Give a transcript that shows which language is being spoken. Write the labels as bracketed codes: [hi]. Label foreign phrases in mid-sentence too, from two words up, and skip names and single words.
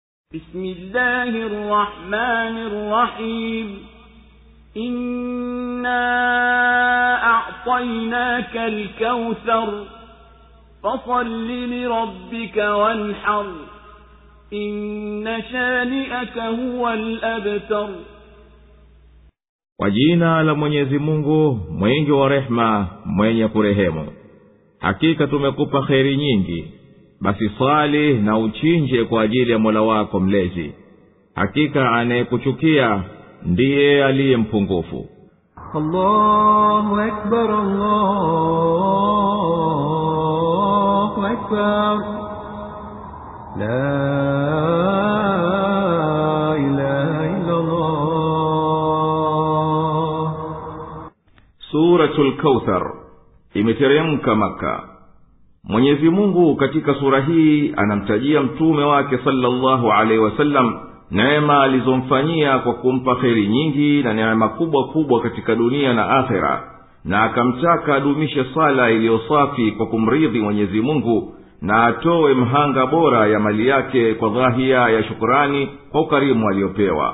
[ar] بسم الله الرحمن الرحيم إنا أعطيناك الكوثر فصل لربك وانحر إن شانئك هو الأبتر. [sw] Kwa jina la Mwenyezi Mungu mwingi wa rehema mwenye kurehemu. Hakika tumekupa kheri nyingi, basi swali na uchinje kwa ajili ya Mola wako mlezi. Hakika anayekuchukia ndiye aliye mpungufu. [ar] الله أكبر، الله أكبر، لا إله إلا الله. [sw] Suratul Kauthar imeteremka Maka. Mwenyezi Mungu katika sura hii anamtajia mtume wake [ar] صلى الله عليه وسلم [sw] neema alizomfanyia kwa kumpa kheri nyingi na neema kubwa kubwa katika dunia na akhera, na akamtaka adumishe sala iliyo safi kwa kumridhi Mwenyezi Mungu na atoe mhanga bora ya mali yake kwa dhahia ya shukrani kwa ukarimu aliopewa.